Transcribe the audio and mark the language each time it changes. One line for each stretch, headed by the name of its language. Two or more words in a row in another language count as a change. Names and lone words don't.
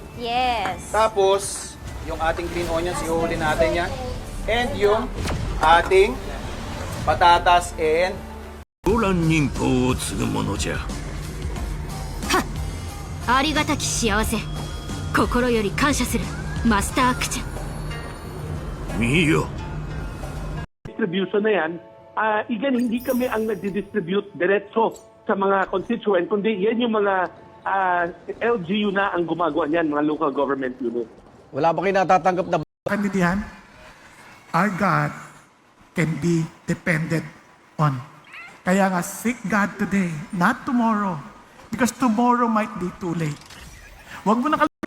English: Yes.
Filipino: Tapos, yung ating
English: green onions,
Filipino: ihuli natin yan. And yung ating patatas and
Japanese: 動乱忍法を継ぐものじゃ。ありがたき幸せ。心より感謝する。マスタークチャ。見よ。
Filipino: Distribution na yan, again, hindi kami ang nagdi-distribute diretso sa mga constituent, kundi yan yung mga LGU na ang gumagawa niyan, mga
English: local government unit.
Filipino: Wala ba kayo natatanggap na Kandidihan,
English: our God can be depended on.
Filipino: Kaya nga,
English: seek God today, not tomorrow. Because tomorrow might be too late.
Filipino: Huwag mo na